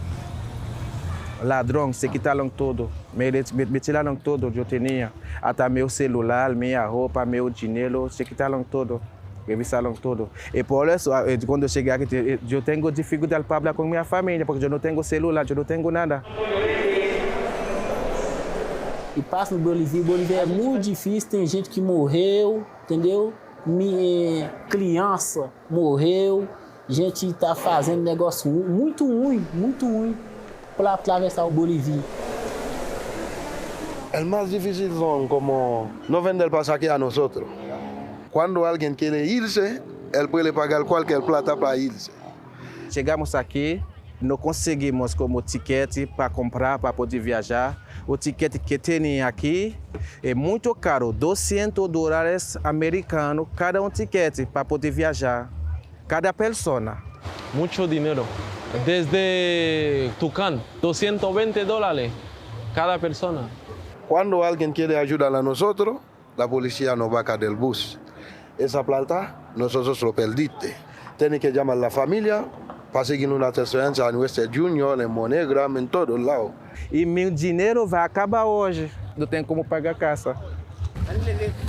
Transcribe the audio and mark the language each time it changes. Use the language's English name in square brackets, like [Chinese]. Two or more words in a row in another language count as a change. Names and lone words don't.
[Spanish] Ladrón, se quitaron todo. Me tiraron todo, yo tenía. Hasta mi celular, mi ropa, mi dinero, se quitaron todo. Revisaron todo. Y por eso, cuando llegué aquí, yo tengo dificultad para hablar con mi familia, porque yo no tengo celular, yo no tengo nada. [Portuguese] E passa no Bolívia. Bolívia é muito difícil, tem gente que morreu, entendeu? Criança morreu, gente está fazendo negócio muito ruim para atravessar o Bolívia. [Spanish] El más difícil son como no vender el pasaje a nosotros. Cuando alguien quiere irse, él puede pagar cualquier plata para irse. [Portuguese] Chegamos aqui, não conseguimos como ticket para comprar, para poder viajar. O ticket que tem aqui é muito caro, $200 americanos cada ticket para poder viajar, cada persona. [Spanish] Mucho dinero. Desde Tucán, $220 cada persona. Cuando alguien quiere ayudar a nosotros, la policía nos baja del bus. Esa plata nosotros lo perdiste. Tiene que llamar a la familia para seguir una transferencia a Western Junior, en Monegram, en todos lados. [Portuguese] E meu dinheiro vai acabar hoje. Não tenho como pagar a casa.